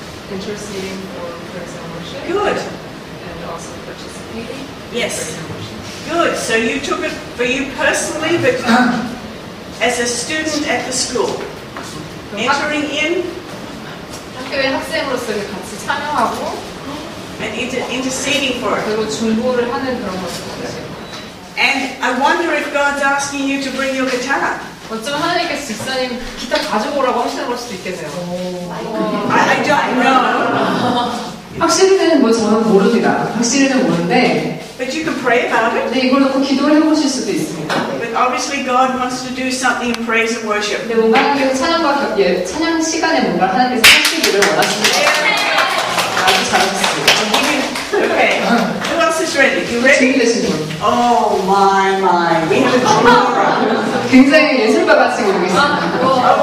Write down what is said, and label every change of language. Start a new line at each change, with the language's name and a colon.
English: Interceding for praise and worship. Good. And also participating. Yes. Good. So you took it for you personally, but as a student at the school. Entering in
Korean: 학교의 학생으로서 이렇게 같이 참여하고
English: and interceding for it.
Korean: 그리고 중보를 하는 그런 것들.
English: And I wonder if God's asking you to bring your guitar.
Korean: 어쩌면 하나님께서 집사님 기타 가져오라고 하시는 걸 수도 있겠네요.
English: I don't know.
Korean: 확실히는 뭐 저는 모릅니다. 확실히는 모르는데
English: But you can pray about it.
Korean: 근데 이걸 놓고 기도를 해보실 수도 있습니다.
English: But obviously God wants to do something in praise and worship.
Korean: 근데 뭔가 하나님께서 찬양 시간에 뭔가 하나님께서 하시기를 원하십니다. 아주 잘하셨습니다.
English: Okay. Who else is ready? You ready?
Korean: 준비되신 분.
English: Oh my. We have a drawer.
Korean: 굉장히 예술가 같이 보고 있습니다.